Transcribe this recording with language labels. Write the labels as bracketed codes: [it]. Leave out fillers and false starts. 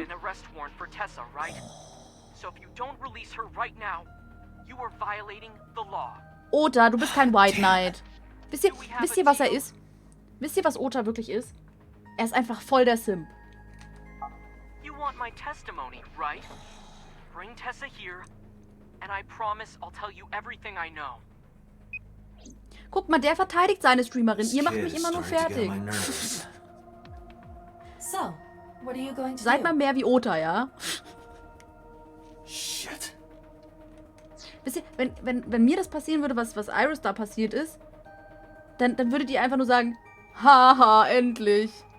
[en] issued an arrest warrant for Tessa, right? So if you don't release her right now, you are violating the law. [de] Ota, du bist kein White Knight. Wisst ihr, was er ist? Wisst ihr, was Ota wirklich ist? Er ist einfach voll der Simp. [en] You want my testimony, right? Bring Tessa here, and I promise I'll tell you everything I know. [de] Guck mal, der verteidigt seine Streamerin. Ihr macht mich immer nur fertig. [en] So, what are you going to [de] Seid [en] do? [de] mal mehr wie Ota, ja? [en] Shit. [de] Wisst ihr, wenn mir das passieren würde, was Iris da passiert ist, dann würdet ihr einfach nur sagen, haha, endlich.